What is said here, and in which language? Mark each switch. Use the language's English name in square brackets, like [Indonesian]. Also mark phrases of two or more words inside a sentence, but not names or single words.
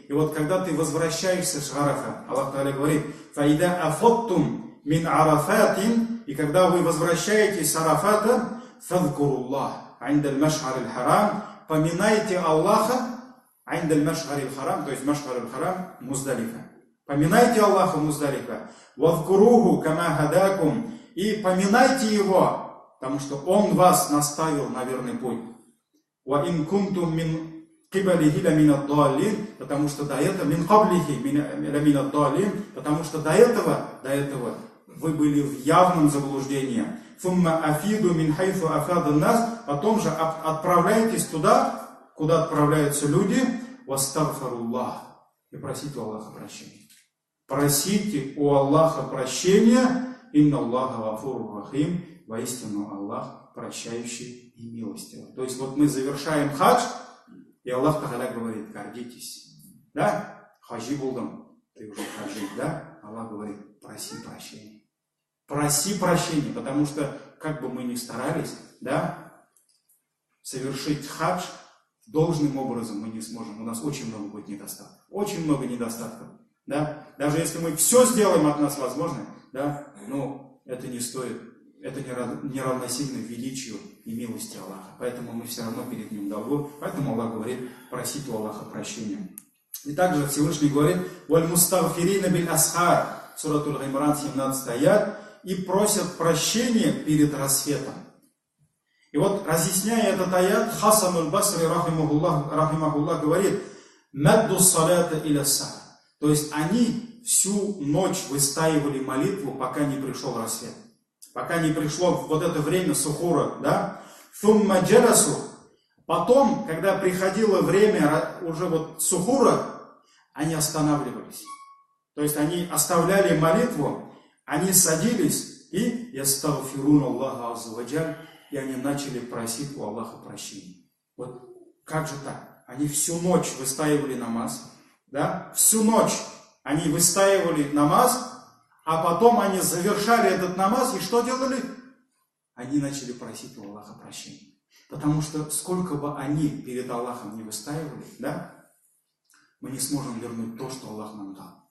[Russian] И вот когда ты возвращаешься с Арафа, Аллах Та'аля говорит, [Arabic] «فإذا أفضتم من عرفات», [Russian] и когда вы возвращаетесь с Арафата, [Arabic] «فاذكروا الله عند المشعر الحرام», [Russian] поминайте Аллаха, [Arabic] عند المشعر الحرام, [Russian] то есть маш'ар аль-харам, Муздалифа. Поминайте Аллаха Муздалифа. [Arabic] «واذكروه كما هداكم», [Russian] и поминайте Его, потому что Он вас наставил на верный путь. [Arabic] وَإِن كُنْتُمْ مِنْ قِبَلِهِ لَمِنَ الضَّالِّينَ, [Russian] потому что до этого, [Arabic] مِنْ قَبْلِهِ لَمِنَ الضَّالِّينَ, [Russian] потому что до этого вы были в явном заблуждении. [Arabic] ثُمَّ أَفِيدُوا مِنْ حَيْثُ أَفَادَ النَّاسِ, [Russian] потом же отправляйтесь туда, куда отправляются люди, [Arabic] وَاسْتَغْفَرُوا اللَّهِ, [Russian] и просите у Аллаха прощения. Просите у Аллаха прощения. [Arabic] «إن الله غفور رحيم», [Russian] воистину Аллах прощающий и милостивый. То есть вот мы завершаем хадж, и Аллах Тааля говорит, гордитесь. Да? [Tatar] Хаджи булдам, [Russian] ты уже хаджи, да? Аллах говорит, проси прощения. Проси прощения, потому что, как бы мы ни старались, да, совершить хадж должным образом мы не сможем. У нас очень много будет недостатков. Очень много недостатков. Да? Даже если мы все сделаем от нас возможное, да, но это не стоит, это не равносильно величию и милости Аллаха. Поэтому мы все равно перед Ним долгу. Поэтому Аллах говорит, просить у Аллаха прощения. И также Всевышний говорит, [Arabic] «والمستغفرين بالأسحار», [Russian] Суратуль Аймран, 17 аят, и просят прощения перед рассветом. И вот, разъясняя этот аят, Хасан аль-Басри, рахимахуллах, [Arabic] говорит, «مدوا الصلاة إلى السحر». [Russian] То есть они всю ночь выстаивали молитву, пока не пришел рассвет. Пока не пришло вот это время сухура, да? [Arabic] ثم جلسوا. [Russian] Потом, когда приходило время уже вот сухура, они останавливались. То есть они оставляли молитву, они садились и [Arabic] يستغفرون الله عز وجل, [Russian] и они начали просить у Аллаха прощения. Вот как же так? Они всю ночь выстаивали намаз, да? Всю ночь они выстаивали намаз, а потом они завершали этот намаз, и что делали? Они начали просить у Аллаха прощения. Потому что сколько бы они перед Аллахом не выстаивали, да, мы не сможем вернуть то, что Аллах нам дал.